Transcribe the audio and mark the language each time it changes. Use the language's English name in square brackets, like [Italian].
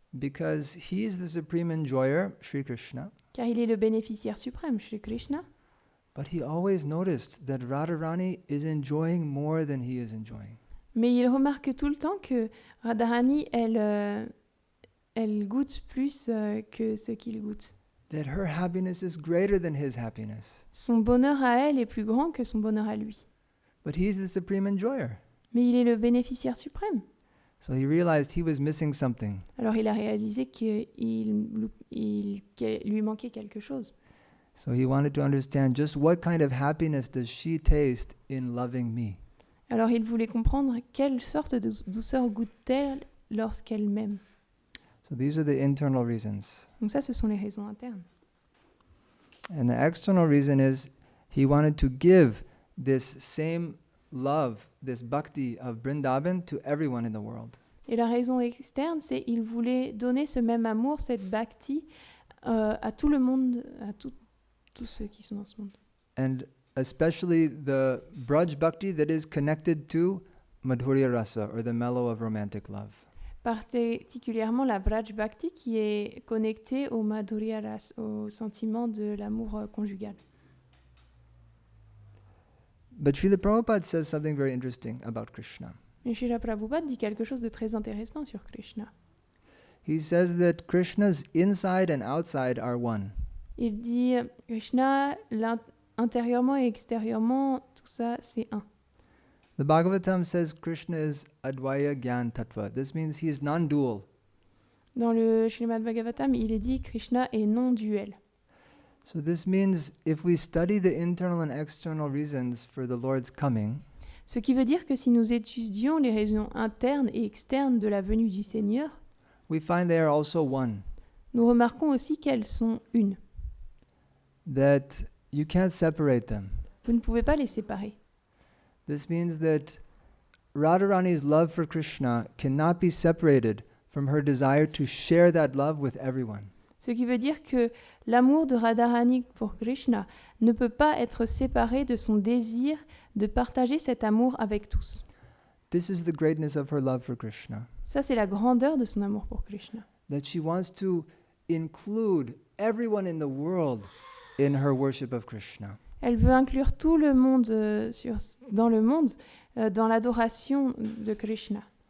[English] Because he is the supreme enjoyer, Sri Krishna, [French] Car il est le bénéficiaire suprême, Shri Krishna, [English] but he always noticed that Radharani is enjoying more than he is enjoying. [French] mais il remarque tout le temps que Radharani, elle goûte plus que ce qu'il goûte. [English] That her happiness is greater than his happiness. [French] Son bonheur à elle est plus grand que son bonheur à lui. [English] But he's the supreme enjoyer. [French] Mais il est le bénéficiaire suprême. [English] So he realized he was missing something. [French] Alors il a réalisé qu'il lui manquait quelque chose. [English] So he wanted to understand just what kind of happiness does she taste in loving me. [French] Alors il voulait comprendre quelle sorte de douceur goûte-t-elle lorsqu'elle m'aime. [English] So these are the internal reasons. [French] Donc ça, ce sont les raisons internes. [English] And the external reason is he wanted to give this same love, this bhakti of Vrindavan to everyone in the world. [French] Et la raison externe, c'est qu'il voulait donner ce même amour, cette bhakti, à tout le monde, à tous ceux qui sont dans ce monde. [English] And especially the Braj Bhakti that is connected to Madhurya Rasa, or the mellow of romantic love. [French] Particulièrement la Vraj Bhakti qui est connectée au Madhurya Rasa, au sentiment de l'amour conjugal. [English] But Srila Prabhupada says something very interesting about Krishna. [French] Et Srila Prabhupada dit quelque chose de très intéressant sur Krishna. [English] He says that Krishna's inside and outside are one. [French] Il dit Krishna, intérieurement et extérieurement, tout ça c'est un. [English] The Bhagavatam says Krishna is Advaya Gyan Tattva. This means he is non-dual. [French] Dans le Srimad Bhagavatam, il est dit Krishna est non-duel. [English] So this means if we study the internal and external reasons for the Lord's coming, [French] Ce qui veut dire que si nous étudions les raisons internes et externes de la venue du Seigneur, [English] we find they are also one. [French] nous remarquons aussi qu'elles sont une. [English] That you can't separate them. [French] Vous ne pouvez pas les séparer. [English] This means that Radharani's love for Krishna cannot be separated from her desire to share that love with everyone. [French] Ce qui veut dire que l'amour de Radharani pour Krishna ne peut pas être séparé de son désir de partager cet amour avec tous. [English] This is the greatness of her love for Krishna. [French] Ça, c'est la grandeur de son amour pour Krishna. [English] That she wants to include everyone in the world in her worship of Krishna. [French] Elle veut inclure tout le monde dans le monde dans l'adoration de Krishna.